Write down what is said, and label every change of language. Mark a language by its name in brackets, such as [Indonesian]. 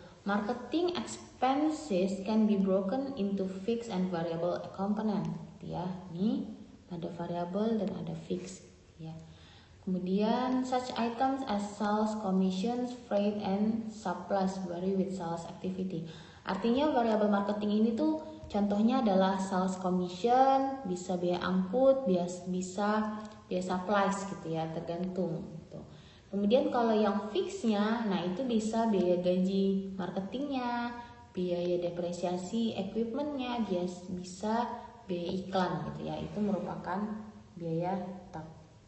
[English] Marketing expenses can be broken into fixed and variable component. [Indonesian] Ya, ini ada variable dan ada fixed ya. [English] Kemudian such items as sales commissions, freight and supplies vary with sales activity. [Indonesian] Artinya variable marketing ini tuh contohnya adalah sales commission, bisa biaya angkut, bisa biaya supplies gitu ya, tergantung gitu. Kemudian kalau yang fixnya, nah itu bisa biaya gaji marketingnya, biaya depresiasi equipmentnya, bisa biaya iklan gitu ya, itu merupakan biaya tetap.